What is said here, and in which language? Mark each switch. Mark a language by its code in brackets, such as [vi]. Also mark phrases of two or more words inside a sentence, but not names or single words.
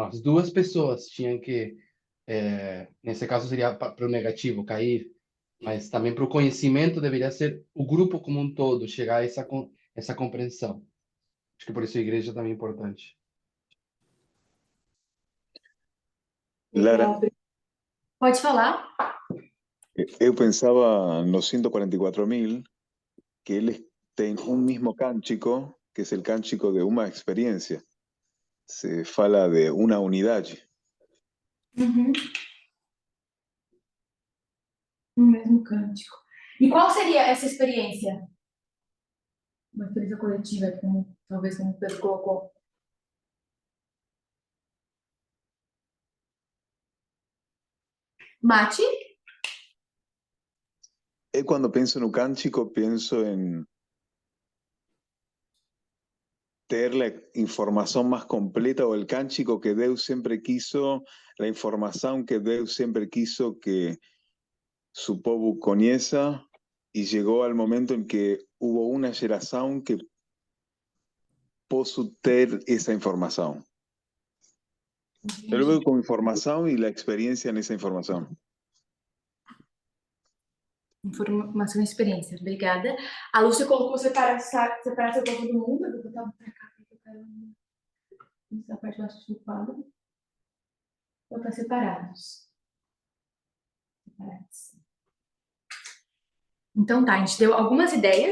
[pt] As duas pessoas tinham que, nesse caso seria para o negativo, cair, mas também para o conhecimento deveria ser o grupo como um todo, chegar a essa compreensão. Acho que por isso a igreja também é importante. Lara, Legal. Pode falar? eu [es] pensaba en los 144.000 [pt] que eles têm um mesmo cântico, [es] que es el cántico de [pt] uma experiencia. Se fala de una unidade. Uhum. No mesmo cântico. E qual seria essa experiência? Uma experiência coletiva, talvez como o Pedro colocou. Mate? Eu, quando penso no cântico, penso [es] tener la información más completa o el cántico que Deus siempre quiso, la información que Deus siempre quiso que su pueblo conozca, y llegó al momento en que hubo una generación que pudo tener esa información. Yo lo veo como información y la experiencia en esa información. [pt] Informação e experiência. Obrigada. A Lúcia colocou separar seu povo do mundo. Eu vou botar pra cá, porque eu quero a parte de baixo do quadro. Vou botar separados. Então tá, a gente deu algumas ideias.